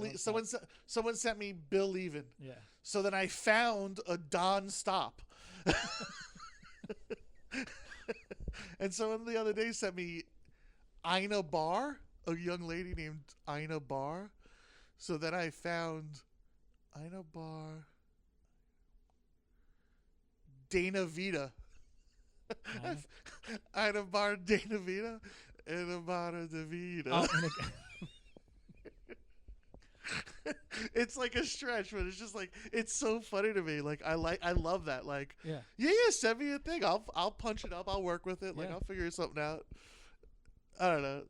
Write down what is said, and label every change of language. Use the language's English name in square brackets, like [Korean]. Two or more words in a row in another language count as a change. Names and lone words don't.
[English] Someone sent me Bill Levin. Yeah. So then I found a Don Stop. And someone the other day sent me Ina Barr, a young lady named Ina Barr. So then I found Ina Barr, Dana Vita. Ina Barr, Dana Vita, Ina Barr, Davida. It's like a stretch, but it's just like it's so funny to me. Like I love that. Like yeah, send me a thing. I'll punch it up. I'll work with it. Like I'll figure something out. I don't know.